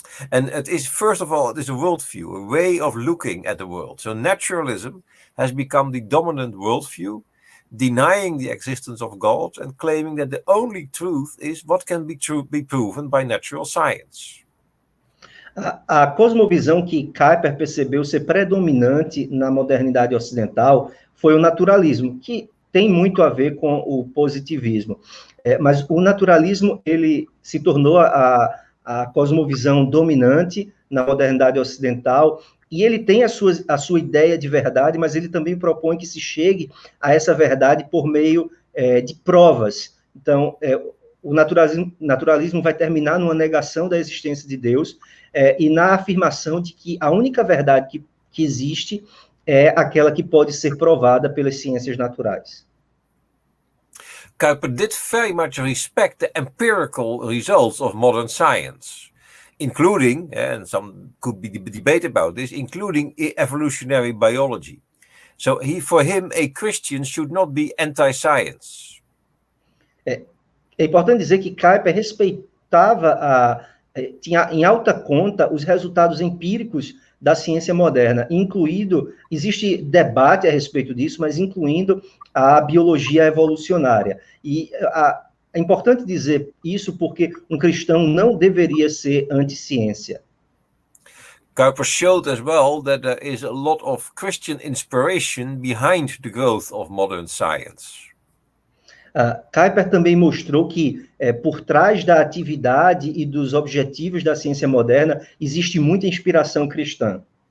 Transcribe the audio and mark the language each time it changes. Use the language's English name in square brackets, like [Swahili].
[English] And it is, first of all, it is a worldview, a way of looking at the world. So naturalism has become the dominant worldview, denying the existence of God and claiming that the only truth is what can be proven by natural science. [Portuguese] A cosmovisão que Kuyper percebeu ser predominante na modernidade ocidental foi o naturalismo, que tem muito a ver com o positivismo. Mas o naturalismo, ele se tornou a cosmovisão dominante na modernidade ocidental, e ele tem a sua ideia de verdade, mas ele também propõe que se chegue a essa verdade por meio de provas. Então, o naturalismo vai terminar numa negação da existência de Deus e na afirmação de que a única verdade que existe é aquela que pode ser provada pelas ciências naturais. [English] Kuyper did very much respect the empirical results of modern science, including, and some could be debate about this, including evolutionary biology. So for him, a Christian should not be anti-science. [Portuguese] É importante dizer que Kuyper respeitava, tinha em alta conta os resultados empíricos da ciência moderna, existe debate a respeito disso, mas incluindo a biologia evolucionária. E é importante dizer isso porque um cristão não deveria ser anti-ciência. [English] Kuyper showed as well that there is a lot of Christian inspiration behind the growth of modern science. [Portuguese] Kuyper também mostrou que por trás da atividade e dos objetivos da ciência moderna existe muita inspiração cristã.